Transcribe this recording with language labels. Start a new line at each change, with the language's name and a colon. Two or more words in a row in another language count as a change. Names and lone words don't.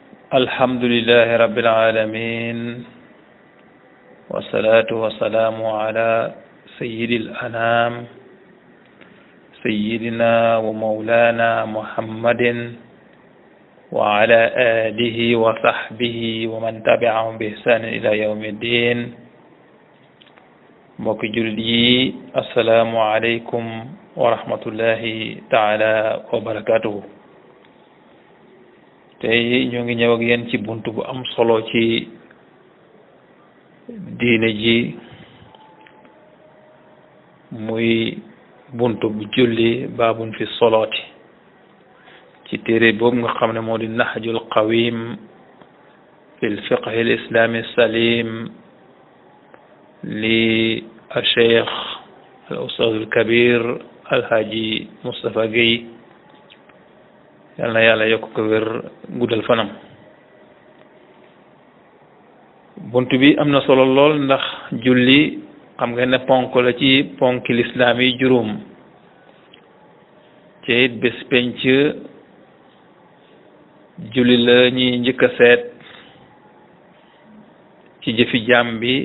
Arabic: الحمد لله رب العالمين والصلاة والسلام على سيد الأنام سيدنا ومولانا محمد وعلى آله وصحبه ومن تبعهم بإحسان إلى يوم الدين
Wolof: mbokki jullit yi
Arabic: السلام عليكم ورحمة الله تعالى وبركاته
Wolof: tey ñoo ngi ñëw ak yéen ci buntu bu am solo ci diine ji muy buntu bu julli
Arabic: باب في الصلاة
Wolof: ci téere boobu nga xam ne moo di nahjul qawim fi lfiqh alislami salim li
Arabic: الشيخ الأستاذ الكبير الحاجي مصطفى
Wolof: Guèye yal na yàlla yokk ko wér guddal fanam bunt bi am na solo lool ndax julli xam nga ne ponk la ci ponki lislaam yi juróom ci it bés penc julli la ñuy njëkk a seet ci jëfi jaam bi